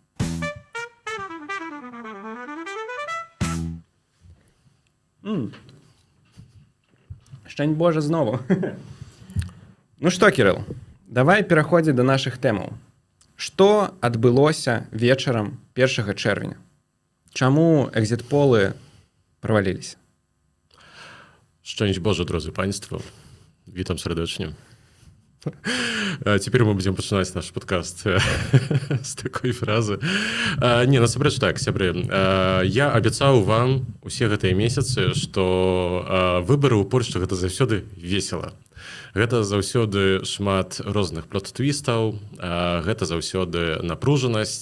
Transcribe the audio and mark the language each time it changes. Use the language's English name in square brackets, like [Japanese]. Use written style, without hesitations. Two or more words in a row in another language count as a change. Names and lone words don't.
[Polish] Szczęść Boże znowu. [Belarusian] Ну што, Кірыл, давай пераходзі да нашых тэмаў. Што адбылося вечарам 1 чэрвеня? Чаму экзіт-полы праваліліся? [Polish] Szczęść Boże, drodzy Państwo. Witam serdecznie. [Russian] Теперь мы будем [Belarusian] пачынаць наш подкаст з такой фразы. Не, насамрэч так, сябры. Я абяцаў вам усе гэтыя месяцы, што выбары ў Польшчы гэта заўсёды весела. Гэта заўсёды шмат розных плот-твістаў, гэта заўсёды напружанасць.